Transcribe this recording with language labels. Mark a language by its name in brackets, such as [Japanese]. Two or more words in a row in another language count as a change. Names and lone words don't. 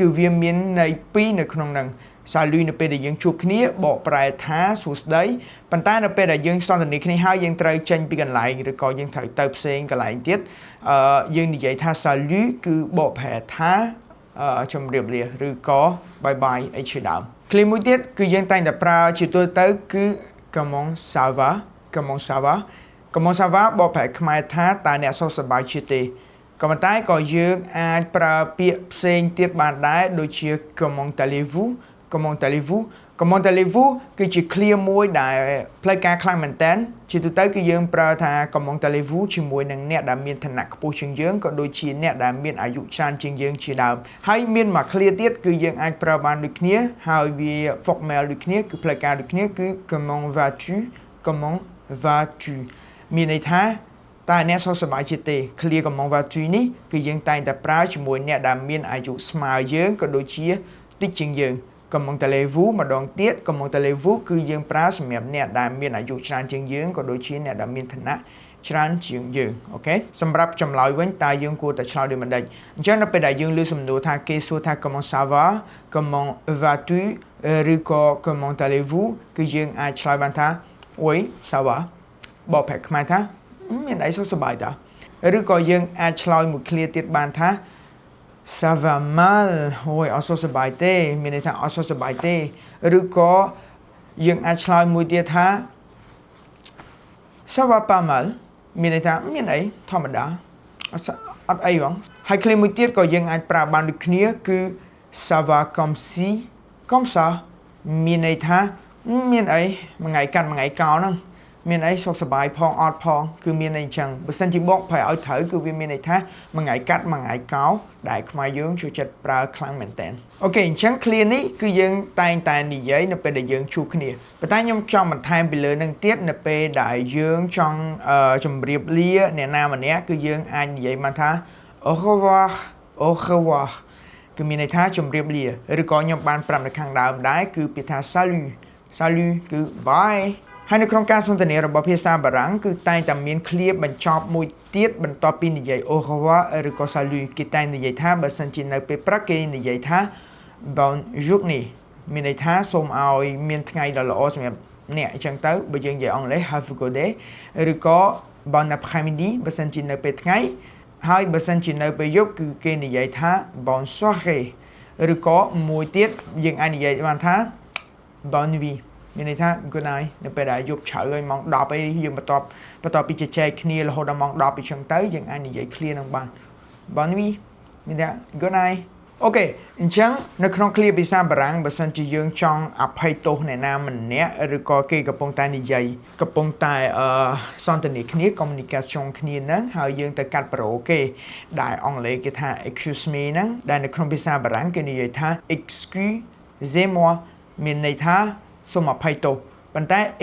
[Khmer] វាមានន័យពីរនៅក្នុងហ្នឹងsalut នៅពេលដែលយើងជួបគ្នាបកប្រែថាសួស្តីប៉ុន្តែនៅពេលដែលយើងសន្ទនាគ្នាហើយយើងត្រូវចេញពីកន្លែងឬក៏យើងត្រូវទៅផ្សេងកន្លែងទៀតយើងនិយាយថា salut គឺបកប្រែថាជំរាបលាឬក៏ [English] bye bye [Khmer] អីជាដើមឃ្លាមួយទៀតគឺយើងតែងតែប្រើជាទូទៅគឺ comment [French] ça va comment ça va comment ça va [Khmer] បកប្រែខ្មែរថាតើអ្នកសុខសប្បាយជាទេក៏ប៉ុន្តែក៏យើងអាចប្រើពាក្យផ្សេងទៀតបានដែរដូចជា [French] comment allez-vous comment allez-vous comment allez-vous [Khmer] គឺជាឃ្លាមួយដែលផ្លូវការខ្លាំងមែនតើជាទូទៅគឺយើងប្រើថា comment allez-vous ជាមួយនឹងអ្នកដែលមានឋានៈខ្ពស់ជាងយើងក៏ដូចជាអ្នកដែលមានអាយុច្រើនជាងយើងជាដើមហើយមានមួយឃ្លាទៀតគឺយើងអាចប្រើបានដូចគ្នាហើយវា formal ដូចគ្នាគឺ ផ្លូវការដូចគ្នាគឺ [French] comment vas-tu comment vas-tu [Khmer] មានន័យថាតើអ្នកសុខសប្បាយជាទេឃ្លា [French] comment vas-tu [Khmer] នេះគឺយើងតែងតែប្រើជាមួយអ្នកដែលមានអាយុ ស្មើយើងក៏ដូចជាតិចជាងយើង [French] comment allez-vous [Khmer] ម្ដងទៀត [French] comment allez-vous [Khmer] គឺយើងប្រើសម្រាប់អ្នកដែលមានអាយុច្រើនជាងយើងក៏ដូចជាអ្នកដែលមានឋានៈច្រើនជាងយើងអូខេសម្រាប់ចម្លើយវិញតើយើងគួរតែឆ្លើយដូចមិនដេចអញ្ចឹងនៅពេលដែលយើងលើសំណួរថាគេសួរថា [French] comment ça va comment vas-tu [Khmer] ឬក៏ [French] comment allez-vous [Khmer] គឺយើងអាចឆ្លើយបានថា [French] oui ça va [Khmer] បកប្រែខ្មែរថាមានអីសុខសប្បាយតាឬក៏យើងអាចឆ្លើយមួយឃ្លាទៀតបានថា [French] ça va mal [Khmer] អូយអត់សុខសប្បាយទេមានន័យថាអត់សុខសប្បាយទេឬក៏យើងអាចឆ្លើយមួយទៀតថា ça [French] va pas mal [Khmer] មានន័យថាមានអីធម្មតាអត់អីហ្មងហើយឃ្លាមួយទៀតក៏យើងអាចប្រើបានដូចគ្នាគឺ [French] ça va comme si comme ça [Khmer] មានន័យថាមានអីមួយថ្ងៃកាត់មួយថ្ងៃកោហ្នឹងមានអីសុខសប្បាយផងអត់ផងគឺមានន័យអញ្ចឹងបើសិនជាបកប្រែឲ្យត្រូវគឺវាមានន័យថាមួយថ្ងៃកាត់មួយថ្ងៃកោដែលខ្មែរយើងចូល ចិត្តប្រើខ្លាំងមែនតើអូខេអញ្ចឹងឃ្លានេះគឺយើងតែងតែនិយាយនៅពេលដែលយើងជួបគ្នាប៉ុន្តែខ្ញុំចង់បន្ថែមពីលើនឹងទៀតនៅពេលដែលយើងចង់ជម្រាបលាអ្នកណាម្នាក់គឺយើងអាចនិយាយបានថា [French] au revoir au revoir [Khmer] គឺមានន័យថាជម្រាបលាឬក៏ខ្ញុំបានប្រាប់នៅខាងដើមដែរគឺពាក្យថា [French] salut salut [Khmer] គឺ byeហើយនៅក្នុងការសន្ទនារបស់ភាសាបារាំងគឺតែងតែមានឃ្លាបញ្ចប់មួយទៀតបន្ទាប់ពីនិយាយ [French] au revoir [Khmer] ឬក៏ salut គេតែងនិយាយថាបើសិនជានៅពេលព្រឹកគេនិយាយថា [French] bonne journée [Khmer] មានន័យថាសូម ឲ្យមានថ្ងៃដ៏ល្អសម្រាប់អ្នកអញ្ចឹងទៅបើយើងនិយាយអង់គ្លេស [English] have a good day [Khmer] ឬក៏ [French] bon après-midi [Khmer] បើសិនជានៅពេលថ្ងៃហើយបើសិនជានៅពេលយប់គឺគេនិយាយថា bonne soirée ឬក៏មួយទៀតយើងអាចនិយាយបានថា [French] bonne nuit [Khmer] មានន័យថា [English] good night [Khmer] នៅពេលដែលយប់ជ្រៅហើយម៉ោង10អីយើងបន្ទាប់ពីជជែក គ្នារហូតដល់ម៉ោង10អីចឹងទៅយើងអាចនិយាយឃ្លានឹងបាន [French] bonne nuit [Khmer] មានន័យថា [English] good night [Khmer] អូខេអញ្ចឹងនៅក្នុងឃ្លាភាសាបារាំងបើសិនជាយើងចង់អភ័យទោសអ្នកណាម្នាក់ឬក៏គេកំពុងតែនិយាយកំពុងតែសន្ទនាគ្នា communication គ្នាហ្នឹងហើយយើងទៅកាត់ប្រូគេដែលអង់គ្លេសគេថា [English] excuse me [Khmer] ហ្នឹងដែលនៅក្នុងភាសាបារាំងគេនិយាយថា excusez-moi មានន័យថាសូមអភ័យទោសប៉ុន្តែ